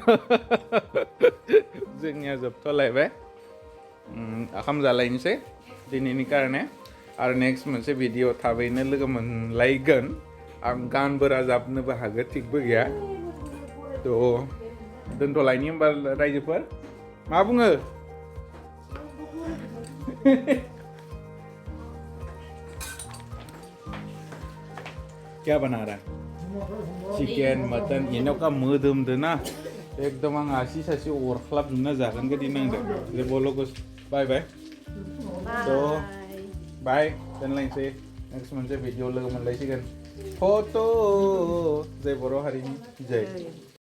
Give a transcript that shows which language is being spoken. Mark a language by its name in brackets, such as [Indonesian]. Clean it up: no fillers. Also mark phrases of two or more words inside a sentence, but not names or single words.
[Bodo] जोंनिया जोबथ'लायबाय ओंखाम जालायनोसै दिनैनि कारणे आरो नेक्स्ट मोनसे भिडिअ थाबैनो लोगो मोनलायगोन आं गानबो राजाबनोबो हागौ थिगबो गैया थ' दोनथ'लायनि होमबा रायजोफोर मा बुङो [Hindi] क्या बना रहा है चिकेन मटन [Bodo] इनाव का मोदोमदो ना एकदम आं आसि सासि अरख्लाबजोबना जागोन बायदि नांदों जे बल'गस बाय थ' बाय दोनलायनोसै नेक्स्ट मोनसे भिडिअ लोगो मोनलायसिगोन फट' जय बर' हारिनि जय